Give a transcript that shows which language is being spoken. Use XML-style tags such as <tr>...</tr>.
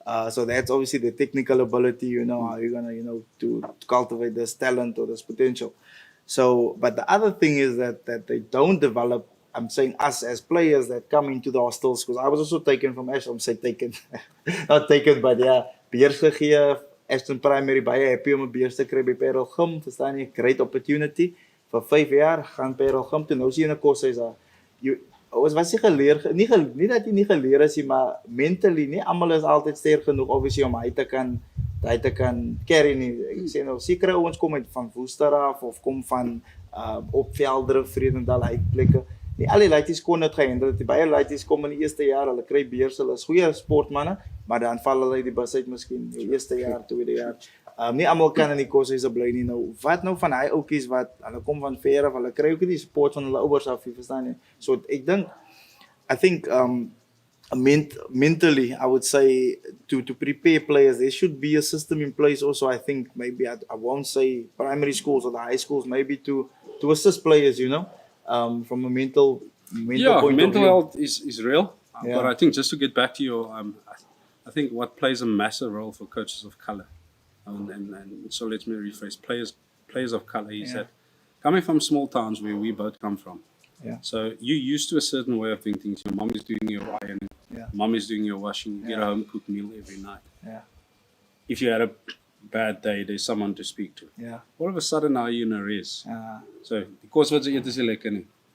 <en>So that's obviously the technical ability. You know how you're gonna to cultivate this talent or this potential. So, but the other thing is that they don't develop. I'm saying us as players that come into the hostels, because I was also taken from Ashton. I'm saying taken, not taken, but</en> <af>beheers gegee. Ashton Primary baie happy om 'n beheers te kry by Parel Gym. Verstaan jy?</af> <en>Great opportunity.</en> <af>Vir 5 jaar gaan Parel Gym toe. Nou is jy in 'n koshuis daar. Was jy geleer? Nie dat jy nie geleer is nie, maar mentally nie almal is altyd sterk genoeg obviously om hy te kan daai te kan carry nie. Ek sê nou sekere ouens kom uit van Woester af of kom van op Veldre, Vredendal, hy plekke. Nie al die laities kon dit gehandle. Die baie laities kom in die eerste jaar, hulle kry beurse, hulle is goeie sportmanne, maar dan val hulle uit die bus uit miskien die eerste jaar, tweede jaar. Nie almal kan in die koshuise bly nie. Nou, wat nou van daai ouetjies wat hulle kom van ver af, hulle kry ook nie die support van hulle ouers af, jy verstaan nie. So ek dink</af> <en>I think mentally, I would say to prepare players, there should be a system in place also. I think maybe I won't say primary schools or the high schools, maybe to assist players, you know, from a mental point of view. Mental health is real. But I think just to get back to your, I think what plays a massive role for coaches of color, and so let me rephrase, players of color is that coming from small towns where we both come from. Yeah. So you're used to a certain way of doing things. Your mom is doing your ironing. Mom is doing your washing. You get a home cooked meal every night. Yeah. If you had a bad day, there's someone to speak to. Yeah. All of a sudden now you're in a race. So because</en> <af>wat jy eet is nie lekker nie.</af>